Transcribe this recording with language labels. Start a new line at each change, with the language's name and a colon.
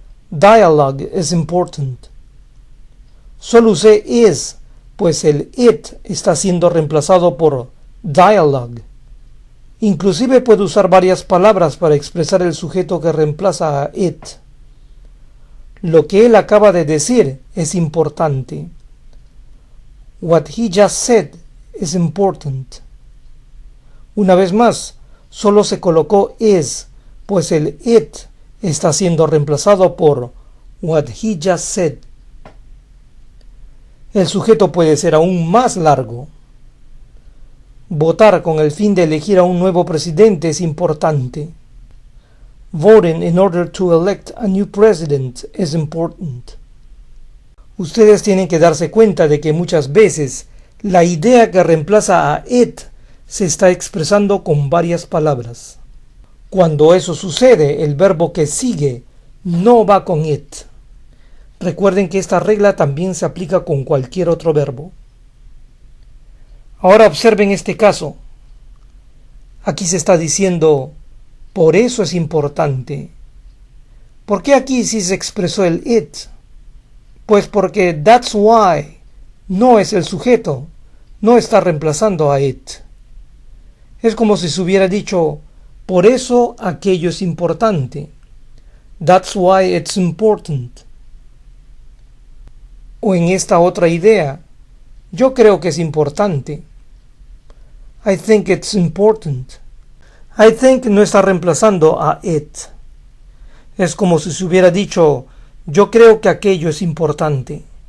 English: Dialogue is important.
Spanish: Solo usé is, pues el it está siendo reemplazado por dialogue. Inclusive puedo usar varias palabras para expresar el sujeto que reemplaza a it. Lo que él acaba de decir es importante.
English: What he just said is important.
Spanish: Una vez más, solo se colocó is, pues el it está siendo reemplazado por
English: what he just said.
Spanish: El sujeto puede ser aún más largo. Votar con el fin de elegir a un nuevo presidente es importante.
English: Voting in order to elect a new president is important.
Spanish: Ustedes tienen que darse cuenta de que muchas veces la idea que reemplaza a it se está expresando con varias palabras. Cuando eso sucede, el verbo que sigue no va con it. Recuerden que esta regla también se aplica con cualquier otro verbo. Ahora observen este caso. Aquí se está diciendo, por eso es importante. ¿Por qué aquí sí se expresó el it? Pues porque
English: that's why
Spanish: no es el sujeto, no está reemplazando a it. Es como si se hubiera dicho, por eso aquello es importante.
English: That's why it's important.
Spanish: O en esta otra idea, yo creo que es importante.
English: I think it's important. I think
Spanish: no está reemplazando a
English: it.
Spanish: Es como si se hubiera dicho, yo creo que aquello es importante.